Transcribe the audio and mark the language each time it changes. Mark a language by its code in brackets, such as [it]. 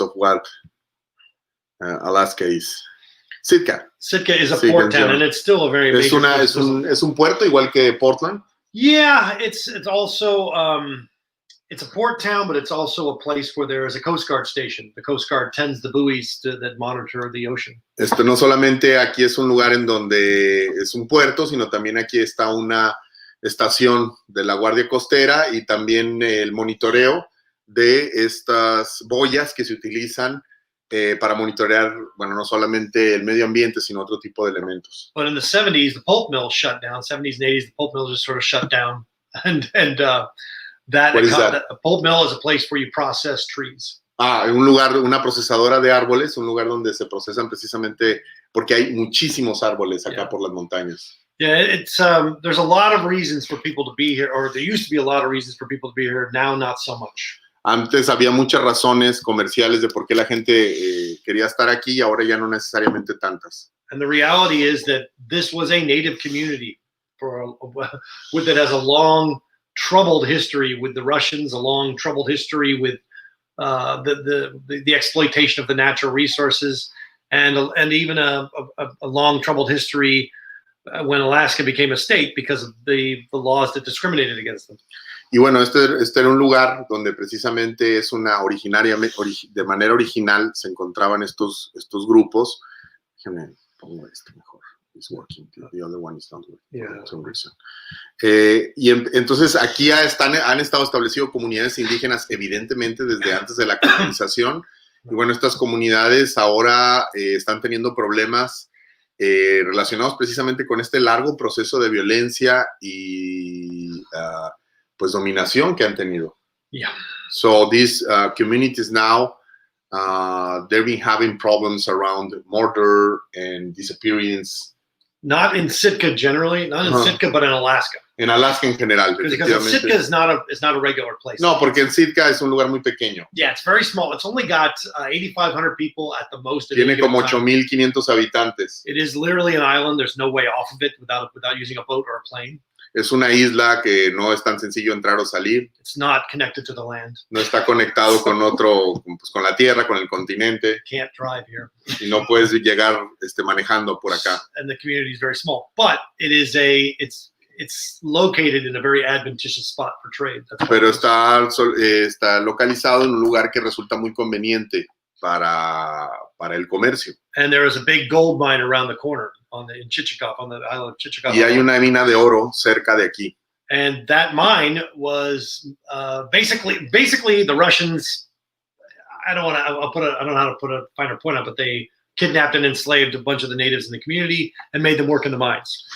[en] of what Alaska is. Sitka is a port town, and it's still a very major [es] es un puerto igual que Portland. [en] Yeah, it's also it's a port town, but it's also a place where there is a Coast Guard station. The Coast Guard tends the buoys that monitor the ocean. [es] No solamente aquí es un lugar en donde es un puerto, sino también aquí está una estación de la Guardia Costera y también el monitoreo de estas boyas que se utilizan para monitorear, bueno, no solamente el medio ambiente, sino otro tipo de elementos. [en] But in the 70s, the pulp mill shut down. 70s and 80s, the pulp mill just sort of shut down. What is that? A pulp mill is a place where you process trees. [es] Un lugar, una procesadora de árboles, un lugar donde se procesan precisamente porque hay muchísimos árboles acá por las montañas. [en] Yeah, it's there's a lot of reasons for people to be here, or there used to be a lot of reasons for people to be here. Now, not so much. [es] Antes había muchas razones comerciales de por qué la gente quería estar aquí y ahora ya no necesariamente tantas. [en] And the reality is that this was a native community that has a long, troubled history with the Russians, a long, troubled history with the exploitation of the natural resources, and even a long, troubled history when Alaska became a state because of the laws that discriminated against them. [es] Y bueno, este era un lugar donde precisamente de manera original se encontraban estos grupos. Déjame pongo esto mejor. [en] It's working. The other one is not working for some reason. [es] Y entonces aquí han estado establecidas comunidades indígenas, evidentemente, desde antes de la colonización. Y bueno, estas comunidades ahora están teniendo problemas relacionados precisamente con este largo proceso de violencia y pues dominación que han tenido. [en] Yeah. So these communities now, they've been having problems around murder and disappearance. Not in Sitka generally, not in Sitka, but in Alaska. [es] En Alaska en general, [en] because Sitka is not a regular place. [es] No, porque en Sitka es un lugar muy pequeño. [en] Yeah, it's very small. It's only got 8,500 people at the most. [es] Tiene como 8,500 habitantes. [en] It is literally an island. There's no way off of it without using a boat or a plane. [es] Es una isla que no es tan sencillo entrar o salir. [en] It's not connected to the land. [es] No está conectado con pues con la tierra, con el continente. [en] Can't drive here. [es] Y no puedes llegar manejando por acá. [en] And the community is very small, but it's located in a very advantageous spot for trade. [es] Pero está localizado en un lugar que resulta muy conveniente para el comercio. [en] And there is a big gold mine around the corner in Chichikov, on the island of Chichikov. [es] Y hay una mina de oro cerca de aquí. [en] And that mine was basically the Russians. I don't know how to put a finer point on it, but they kidnapped and enslaved a bunch of the natives in the community and made them work in the mines.